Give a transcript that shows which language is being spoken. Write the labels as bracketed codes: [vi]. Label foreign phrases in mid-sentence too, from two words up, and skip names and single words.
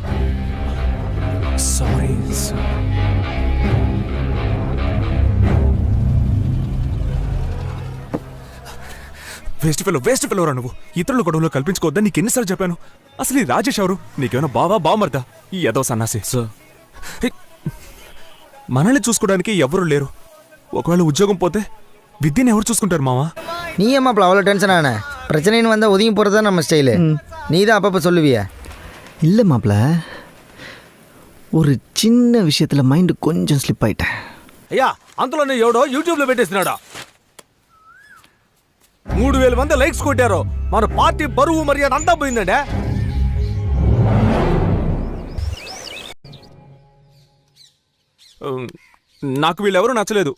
[en] Sorry. Waste fellow [te] రా నువ్వు. ఇతరుల గొడవలో కల్పించుకోవద్దని నీకు ఎన్నిసార్లు చెప్పాను? అసలు ఈ రాజేష్ ఎవరు? నీకేమైనా బావమర్దా? ఈ ఏదో సన్నాసి. మనల్ని చూసుకోవడానికి ఎవరు లేరు. ఒకవేళ ఉద్యోగం పోతే విద్యను ఎవరు చూసుకుంటారు మావా? [ta] நீ அம்மா அவ்வளோ டென்ஷன் ஆன பிரச்சனைன்னு வந்தால் ஒதுங்கி போகிறது தான் நம்ம ஸ்டைலு. நீ தான் அப்பப்போ சொல்லுவியா? இல்லை மாப்பிள்ள, ஒரு சின்ன விஷயத்தில் மைண்டு கொஞ்சம் ஸ்லிப் ஆயிட்டேன். [te] అయ్యా అంతలోనే ఎవడో యూట్యూబ్ లో పెట్టేస్తున్నాడా? 3000 మంది లైక్స్ కొట్టారు. మన పార్టీ బరువు మర్యాద అంతా పోయిందండి. నాకు వీళ్ళెవరూ నచ్చలేదు.